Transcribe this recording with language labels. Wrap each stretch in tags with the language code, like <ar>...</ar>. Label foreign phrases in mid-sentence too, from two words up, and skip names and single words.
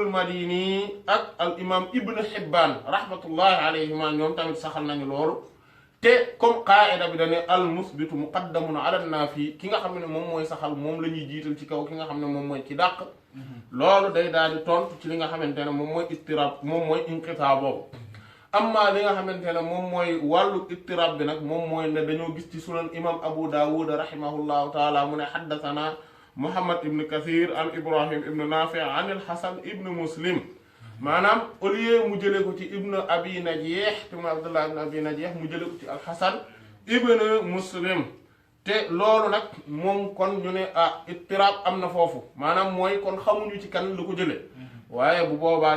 <wo>Madini ak al imam ibn Hibban</wo> <ar>رحمة الله عليهما</ar> <wo>ñoom tamit saxal nañu loolu te comme qaida bi dane</wo> <ar>المثبت مقدم على النافي</ar> <wo>ki nga xam ne moom mooy saxal moom la ñuy jiital ci kaw ki nga xam ne moom mooy ci dàq loolu day daal di tontu ci li nga xamante ne moom mooy ittirab moom mooy inqitaa boobu amma li nga xamante ne moom mooy wàllu ittirab bi nag moom mooy ne dañoo gis ci sunan imam Abu Dawud</wo> <ar>رحمه الله تعالى</ar> <wo>mu ne</wo> <ar>حدثنا محمد بن كثير عن إبراهيم بن نافع عن الحسن بن مسلم</ar> <wo>maanaam</wo> <fr>au lieu</fr> <wo>mu jëlee ko ci ibn Abi Najih te mu Abdullah ibn Abi Najih mu jëlee ko ci al-Hasan ibn Muslim te loolu nag moom kon ñu ne ittiraab am na foofu maanaam mooy kon xamuñu ci kan la ko jëlee waaye bu boobaa li</wo>